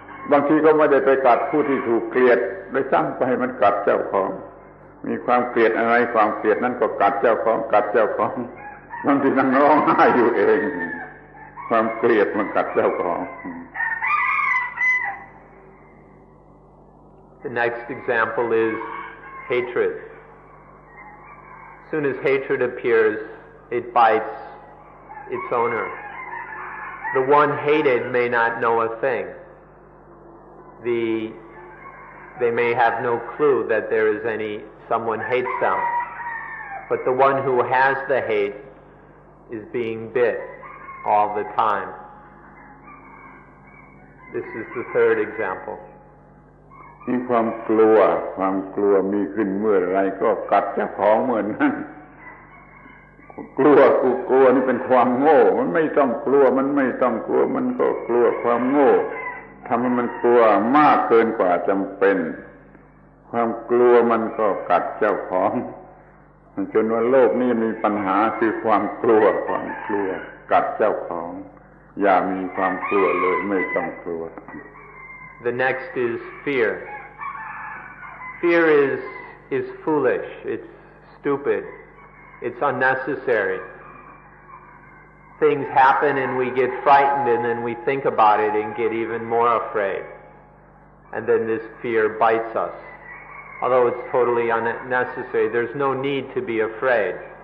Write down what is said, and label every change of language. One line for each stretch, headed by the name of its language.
Thai: บางทีก็ไม่ได้ไปกัดผู้ที่ถูกเกลียดโดยซ้ำไปมันกัดเจ้าของมีความเกลียดอะไรความเกลียดนั้นก็กัดเจ้าของบางทีนั่งร้องไห้อยู่เองความเกลียดมันกัดเจ้าของ
English: The next example is hatred. As soon as hatred appears, it bites its owner. The one hated may not know a thing. They may have no clue that there is someone hates them. But the one who has the hate is being bit all the time. This is the third example.
Thai: มีความกลัวมีขึ้นเมื่อไรก็กัดเจ้าของเมื่อนั้นกลัวนี่เป็นความโง่มันไม่ต้องกลัวมันก็กลัวความโง่ทำให้มันกลัวมากเกินกว่าจำเป็นความกลัวมันก็กัดเจ้าของจนว่าโลกนี้มีปัญหาคือความกลัวกัดเจ้าของอย่ามีความกลัวเลยไม่ต้องกลัว
English: The next is fear. Fear is foolish, it's stupid, it's unnecessary. things happen and we get frightened, and then we think about it and get even more afraid. And then this fear bites us. Although it's totally unnecessary, there's no need to be afraid.